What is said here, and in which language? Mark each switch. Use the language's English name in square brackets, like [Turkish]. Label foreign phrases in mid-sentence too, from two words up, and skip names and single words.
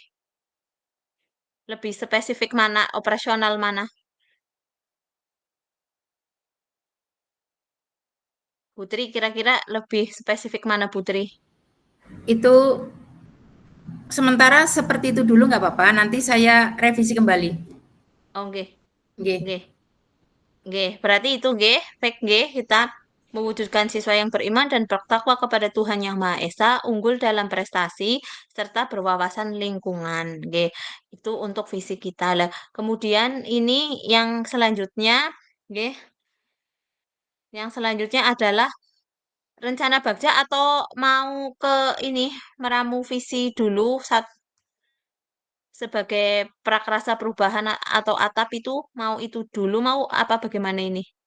[Indonesian] Lebih spesifik mana? Operasional mana? Putri kira-kira lebih spesifik mana Putri? Itu sementara seperti itu dulu nggak apa-apa, nanti saya revisi kembali. Oh nggih. Nggih. Nggih. Nggih, berarti itu nggih, fake nggih, kita mewujudkan siswa yang beriman dan bertakwa kepada Tuhan Yang Maha Esa, unggul dalam prestasi, serta berwawasan lingkungan. Nggih, itu untuk visi kita. Lah, kemudian ini yang selanjutnya, nggih, yang selanjutnya adalah rencana bagja atau mau ke ini meramu visi dulu sebagai prakarsa perubahan atau atap itu mau itu dulu mau apa bagaimana ini?